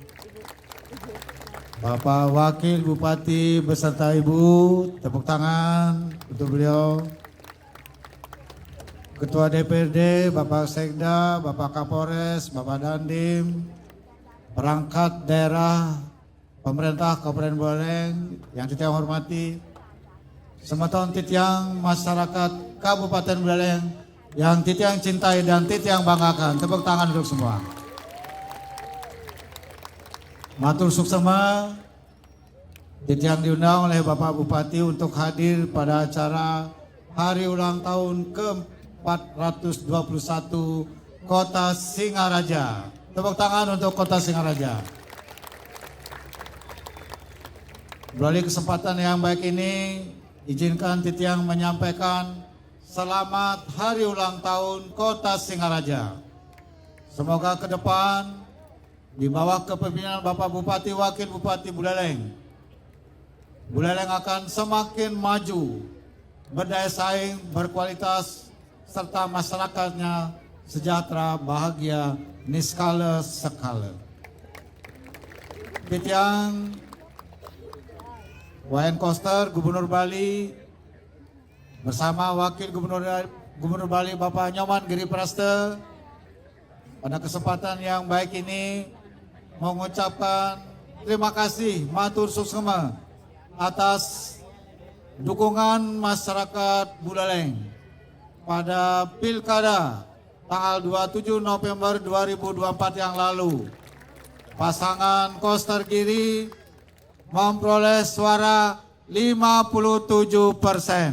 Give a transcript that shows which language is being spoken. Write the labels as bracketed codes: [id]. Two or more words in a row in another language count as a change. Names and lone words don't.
[id] Bapak Wakil Bupati beserta Ibu, tepuk tangan untuk beliau. Ketua DPRD, Bapak Sekda, Bapak Kapolres, Bapak Dandim, perangkat daerah, pemerintah Kabupaten Buleleng yang titiang hormati, [ban] semeton titiang [id] masyarakat Kabupaten Buleleng yang titiang cintai dan titiang banggakan. Tepuk tangan untuk semua. [ban] Matur suksema, [id] titiang diundang oleh Bapak Bupati untuk hadir pada acara hari ulang tahun ke-421 Kota Singaraja. Tepuk tangan untuk Kota Singaraja. Melalui kesempatan yang baik ini, izinkan titiang menyampaikan selamat hari ulang tahun Kota Singaraja. Semoga ke depan di bawah kepemimpinan Bapak Bupati Wakil Bupati Buleleng akan semakin maju, berdaya saing, berkualitas, serta masyarakatnya sejahtera, bahagia, niskala sekala. Titiang Wayan Koster, Gubernur Bali, bersama Wakil Gubernur Bali Bapak Nyoman Giri Praste, pada kesempatan yang baik ini mengucapkan terima kasih [ban] matur suksema [id] atas dukungan masyarakat Buleleng pada Pilkada tanggal 27 November 2024 yang lalu. Pasangan Koster Giri memperoleh suara 57%.